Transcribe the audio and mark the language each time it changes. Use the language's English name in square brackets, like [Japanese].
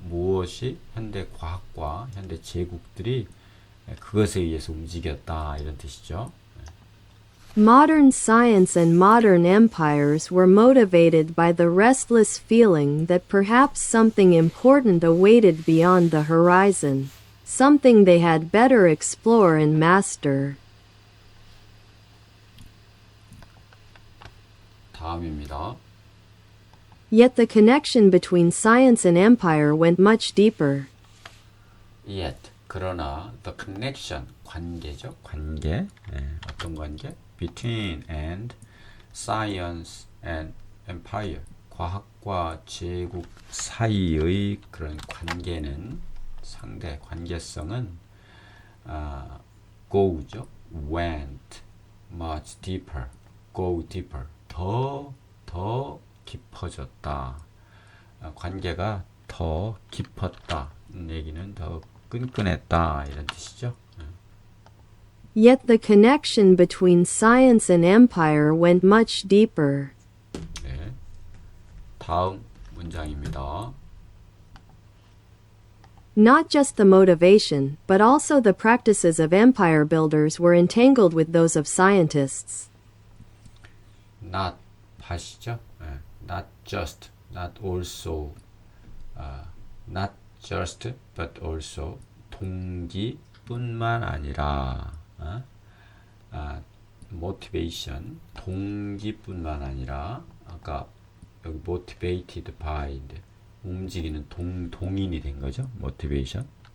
[Korean] 무엇이 현대 과학과 현대 제국들이 그것에 의해서 움직였다, 이런 뜻이죠. [English] Modern science and modern empires were motivated by the restless feeling that perhaps something important awaited beyond the horizon, something they had better explore and master. [Korean] 다음입니다. [English] Yet the connection between science and empire went much deeper. Yet, [Korean] 그러나 [English] the connection, [Korean] 관계죠. 관계. 어떤 관계? [English] Between and science and empire, [Korean] 과학과 제국 사이의 그런 관계는, 상대 관계성은 go죠. [English] went much deeper, go deeper, [Korean] 더 깊어졌다. 관계가 더 깊었다. 얘기는 더 끈끈했다, 이런 뜻이죠. [English] Yet the connection between science and empire went much deeper. [Korean] 다음 문장입니다. [English] Not just the motivation, but also the practices of empire builders were entangled with those of scientists. [Korean] not 하시죠? [English] not just, not also, not just, but also [Korean] 동기뿐만 아니라 [English] motivation [Korean] 동기뿐만 아니라 아까 여기 [English] motivated by [Korean] 인데 움직이는 동인이 된 거죠. motivation.